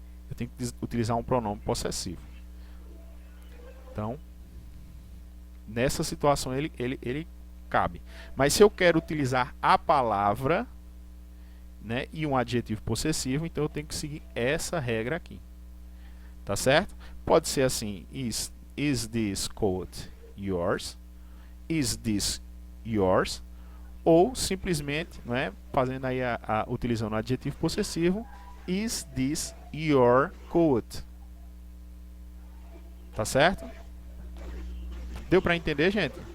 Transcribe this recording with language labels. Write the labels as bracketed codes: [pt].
[pt] Eu tenho que utilizar um pronome possessivo. Então, nessa situação ele cabe. Mas se eu quero utilizar a palavra, né, e um adjetivo possessivo, então eu tenho que seguir essa regra aqui. Tá certo? Pode ser assim, [en] is this coat yours? Is this yours? [pt] Ou simplesmente, né, fazendo aí utilizando o adjetivo possessivo, [en] Is this your coat? [pt] Tá certo? Deu para entender, gente?